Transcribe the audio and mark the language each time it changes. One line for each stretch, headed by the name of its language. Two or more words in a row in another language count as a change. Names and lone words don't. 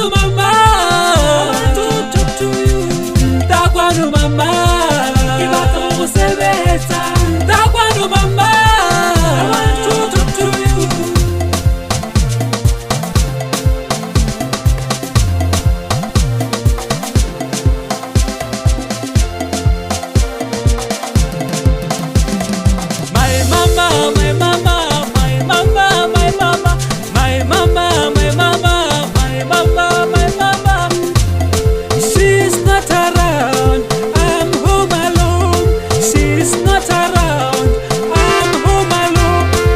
English: mama I want to talk to you
Southern Sotho: Dakwanu mama ke batla go sebetsa
English: Dakwanu mama I want to talk to you My mama my mama my mama my mama my mama my mama my mama my mama She's not around I'm home alone She's not around I'm home alone